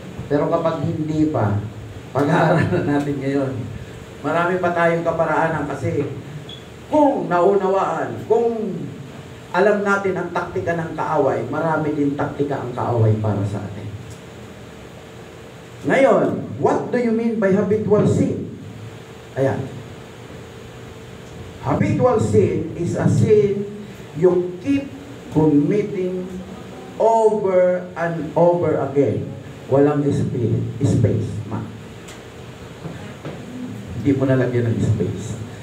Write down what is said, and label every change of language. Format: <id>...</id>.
<tl>Pero kapag hindi pa, pag-aaralan natin ngayon, marami pa tayong kaparaanan kasi kung naunawaan, kung alam natin ang taktika ng kaaway, marami din taktika ang kaaway para sa atin.</tl> <en>Ngayon, what do you mean by habitual sin? Ayan. Habitual sin is a sin you keep committing over and over again.</en> <tl>Walang space. Hindi mo nalagyan ng space.</tl>